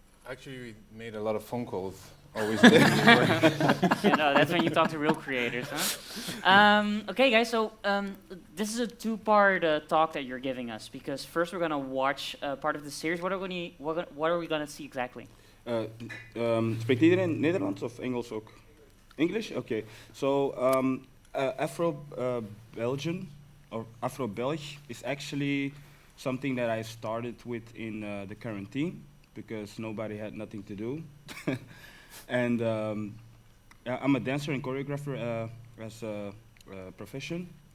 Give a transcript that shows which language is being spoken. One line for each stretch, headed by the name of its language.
English: Actually, we made a lot of phone calls. Always. You know, that's when you talk to real creators, huh? Okay, guys. So this is a two-part talk that you're giving us, because first we're gonna watch part of the series. What are we gonna see exactly?
Dutch: Spreekt iedereen Nederlands of Engels ook?
English: English? Okay. So Afro Belgian or Afro Belg is actually something that I started with in the quarantine, because nobody had nothing to do. And I'm a dancer and choreographer as a profession.